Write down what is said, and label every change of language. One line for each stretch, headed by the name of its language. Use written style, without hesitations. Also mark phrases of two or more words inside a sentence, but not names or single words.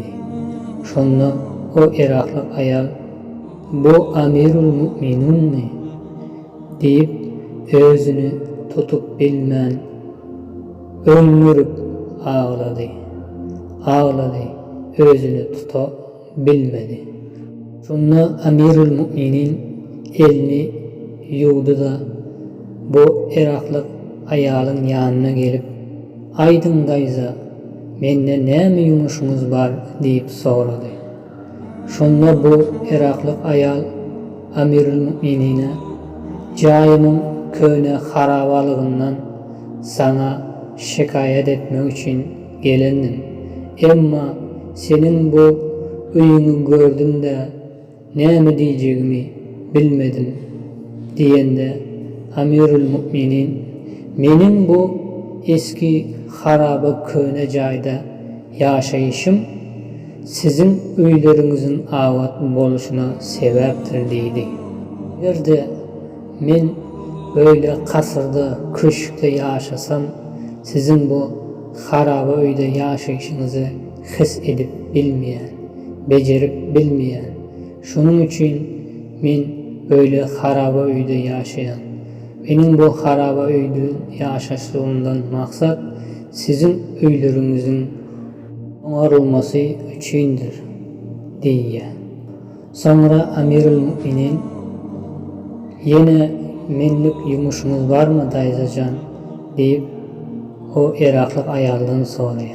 Turkmen: Şunu o Iraklık ayal bu Amirul Müminin mi deyip özünü tutup bilmen ömürüp ağladı, özünü tuta bilmedi. Şunu Amirul Müminin elini yudu da bu Iraklık ayalın yanına gelip aydın dayza mende näme yumuşuňyz bar diýip sorady. Şonda bu Iraklyk ayal Amirul Mu'minine jaýymyň köne harabalygyndan sana şikayet etmek için gelendim. Emma senin bu öýüňi gördüm de näme diýjegimi bilmedim diýende Amirul Mu'minin menin bu eski haraba köne jaýda ýaşaýyşym sizin öýleriňizin awat boluşuna sebäpdir diýdi. Berde men böyle kasırda, köşkde ýaşasam sizin bu haraba öýde ýaşaýyşyňyzy his edip bilmeýän, bejerip bilmeýän. Şunun için men böyle haraba öýde ýaşaýan. Benim bu haraba öýde ýaşaşlygymdan maksat sizin öýleriňizin oňarylmasy üçindir diýýär. Sonra Amirul Mu'minin yine menlik yumuşuňyz barmy daýzajan diýip o Iraklyk ayaldan soraýar.